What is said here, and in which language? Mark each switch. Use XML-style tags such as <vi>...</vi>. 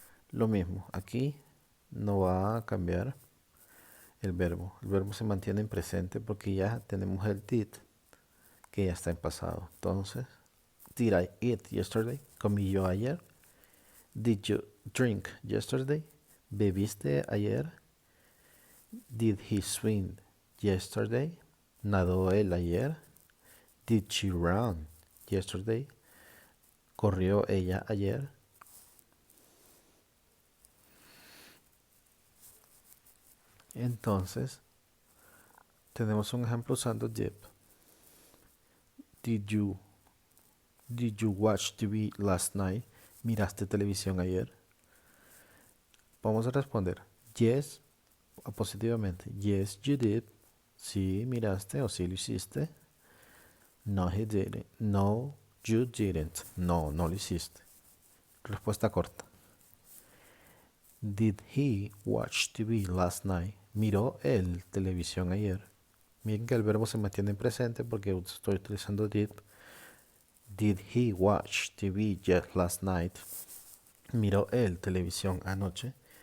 <es>Lo mismo, aquí no va a cambiar el verbo. El verbo se mantiene en presente porque ya tenemos el did, que ya está en pasado. Entonces,</es> <en>did I eat yesterday?</en> <es>¿Comí yo ayer?</es> <en>Did you drink yesterday?</en> <es>¿Bebiste ayer?</es> <en>Did he swim yesterday?</en> <es>¿Nadó él ayer?</es> <en>Did she run yesterday?</en> <es>¿Corrió ella ayer? Entonces, tenemos un ejemplo usando did.</es> <en>Did you watch TV last night?</en> <es>¿Miraste televisión ayer? Vamos a responder yes o positivamente.</es> <en>Yes, you did.</en> <es>Sí, miraste o sí lo hiciste.</es> <en>No, he didn't. No, you didn't.</en> <es>No, no lo hiciste. Respuesta corta.</es> <en>Did he watch TV last night?</en> <es>¿Miró él televisión ayer? Miren que el verbo se mantiene en presente porque estoy utilizando did.</es> <en>Did he watch TV last night?</en> <es>¿Miró él televisión anoche?</es>